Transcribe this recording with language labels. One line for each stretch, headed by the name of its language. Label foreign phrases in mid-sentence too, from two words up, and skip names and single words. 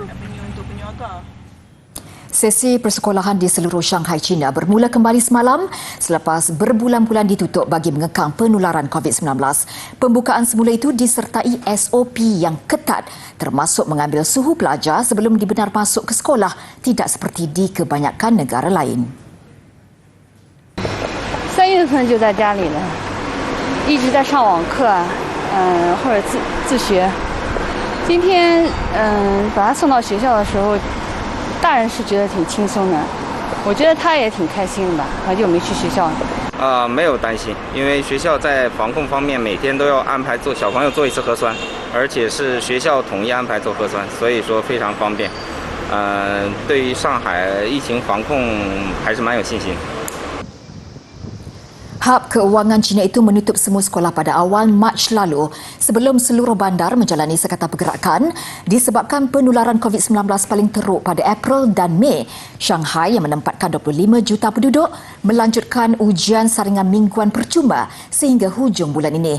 Malay: Sesi persekolahan di seluruh Shanghai, China bermula kembali semalam selepas berbulan-bulan ditutup bagi mengekang penularan COVID-19. Pembukaan semula itu disertai SOP yang ketat termasuk mengambil suhu pelajar sebelum dibenar masuk ke sekolah, tidak seperti di kebanyakan negara lain.
Chinese: 3 月份就在家里了，一直在上网课，或者自学。今天把他送到学校的时候，大人是觉得挺轻松的，我觉得他也挺开心的吧，好久没去学校了。没有担心，因为学校在防控方面每天都要安排做小朋友做一次核酸，而且是学校统一安排做核酸，所以说非常方便。对于上海疫情防控还是蛮有信心。
Malay: Hub Keuangan China itu menutup semua sekolah pada awal Mac lalu sebelum seluruh bandar menjalani sekatan pergerakan disebabkan penularan COVID-19 paling teruk pada April dan Mei. Shanghai yang menempatkan 25 juta penduduk melanjutkan ujian saringan mingguan percuma sehingga hujung bulan ini.